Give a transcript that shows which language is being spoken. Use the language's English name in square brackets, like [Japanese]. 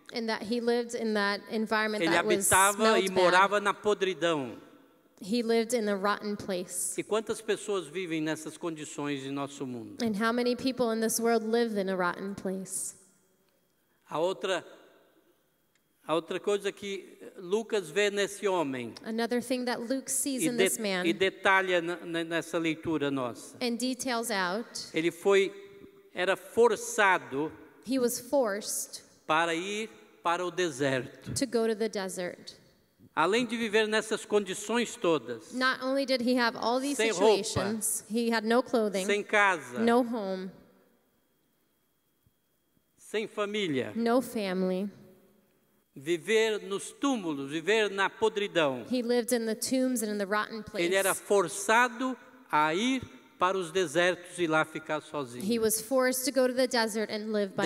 [English] and that he lived in that environment [Portuguese] Ele [English] that was [Portuguese] habitava e [English] smelled bad. [Portuguese] morava na podridão. [English] He lived in a rotten place. [Portuguese] E quantas pessoas vivem nessas condições em nosso mundo? [English] And how many people in this world live in a rotten place? [Portuguese] A outra coisa que Lucas vê nesse homem [English] Another thing that Luke sees [Portuguese] e, [English] in this man [Portuguese] e detalha nessa leitura nossa. [English] and details out, [Portuguese] Ele era forçado [English] he was forced [Portuguese] para ir para o deserto. [English] to go to the desert. [Portuguese] Além de viver nessas condições todas, [English] Not only did he have all these [Portuguese] Sem roupa. [English] situations, he had no clothing, [Portuguese] sem casa, [English] no home, [Portuguese] sem família, [English] no family. [Portuguese] viver nos túmulos, viver na podridão. [English] He lived in the tombs and in the rotten place. [Portuguese] Ele era forçado a ir para os desertos e lá ficar sozinho. [English] He was forced to go to the desert and live by